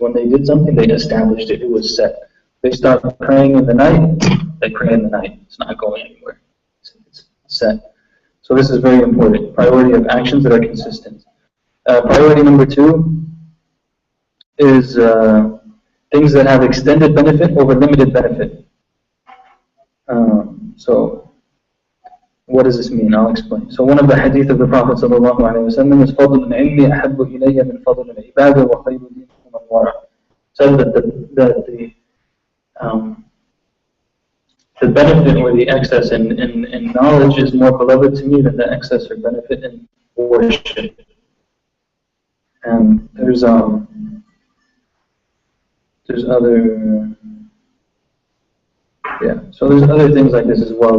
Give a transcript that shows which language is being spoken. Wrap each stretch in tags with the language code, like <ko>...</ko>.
<en>When they did something, they established it. It was set. They start praying in the night, they pray in the night. It's not going anywhere. It's set. So this is very important. Priority of actions that are consistent. Priority number two is things that have extended benefit over limited benefit. So what does this mean? I'll explain. So one of the hadith of the Prophet ﷺ is</en> <ar>فَضْلُ الْعِلْمِ أَحَبُّ إِلَيَّ مِنْ فَضْلِ الْعِبَادَةِ وَخَيْرُ دِينِكُمْ الْوَرَعُ.</ar> <en>Said that the benefit or the excess in knowledge is more beloved to me than the excess or benefit in worship. And there's other things like this as well.</en>